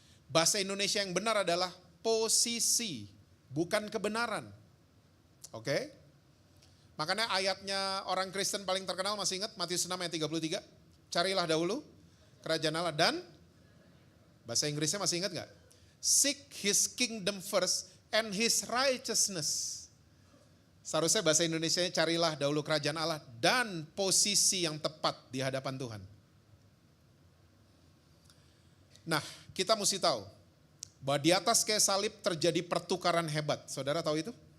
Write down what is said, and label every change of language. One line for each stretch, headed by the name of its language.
Indonesian: Bahasa Indonesia yang benar adalah posisi, bukan kebenaran. Oke? Makanya ayatnya orang Kristen paling terkenal masih ingat Matius 6 ayat 33? Carilah dahulu kerajaan Allah dan, bahasa Inggrisnya masih ingat gak?
English: Seek his kingdom first and his righteousness.
Indonesian: Seharusnya bahasa Indonesianya carilah dahulu kerajaan Allah dan posisi yang tepat di hadapan Tuhan. Nah, kita mesti tahu bahwa di atas kayu salib terjadi pertukaran hebat. Saudara tahu itu?